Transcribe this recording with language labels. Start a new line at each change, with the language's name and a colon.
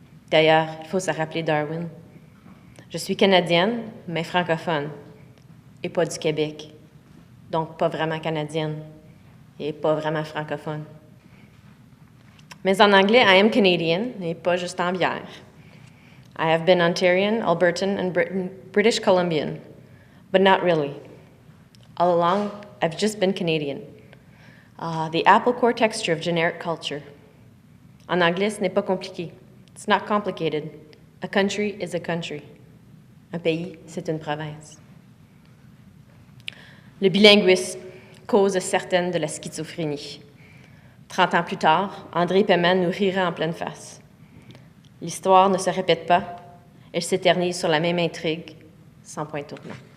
French: D'ailleurs, il faut se rappeler Darwin. Je suis canadienne, mais francophone, et pas du Québec. Donc, pas vraiment canadienne, et pas vraiment francophone. Mais en anglais,
English: I am Canadian,
French: et pas juste en bière.
English: I have been Ontarian, Albertan, and British Columbian, but not really. All along, I've just been Canadian. The apple core texture of generic culture.
French: En anglais, ce n'est pas compliqué.
English: It's not complicated. A country is a country.
French: Un pays, c'est une province. Le bilinguisme, cause certaine de la schizophrénie. 30 ans plus tard, André Peyman nous rirait en pleine face. L'histoire ne se répète pas, elle s'éternise sur la même intrigue, sans point tournant.